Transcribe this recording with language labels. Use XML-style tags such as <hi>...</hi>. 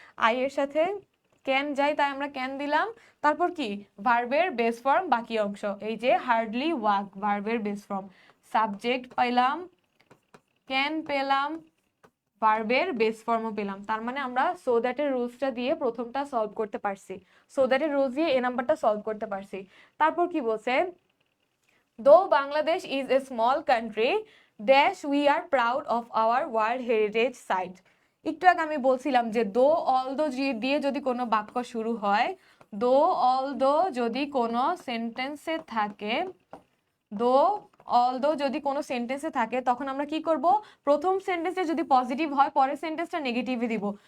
<bn>I এর সাথে can যাই তাই আমরা ক্যান দিলাম, তারপর কি ভার্বের বেস ফর্ম বাকি অংশ, এই যে হার্ডলি ওয়াক ভার্বের বেস ফর্ম। সাবজেক্ট পাইলাম, ক্যান পেলাম, ভার্বের বেস ফর্মও পেলাম। তার মানে আমরা সো দ্যাটের রুলসটা দিয়ে প্রথমটা সলভ করতে পারছি, সো দ্যাটের রুলস দিয়ে এ নাম্বারটা সলভ করতে পারছি। তারপর কি বলছে,</bn> <en>though Bangladesh is a small country, dash we are proud of our World Heritage Site.</en> <bn>একটু আগে আমি বলছিলাম যে দো অলদো দিয়ে যদি কোনো বাক্য শুরু হয়, দো অলদো যদি কোনো সেন্টেন্সে থাকে, দো অলদো যদি কোনো সেন্টেন্সে থাকে তখন আমরা কি করব, প্রথম সেন্টেন্সে যদি পজিটিভ হয় পরের সেন্টেন্সটা নেগেটিভে দিব।</bn>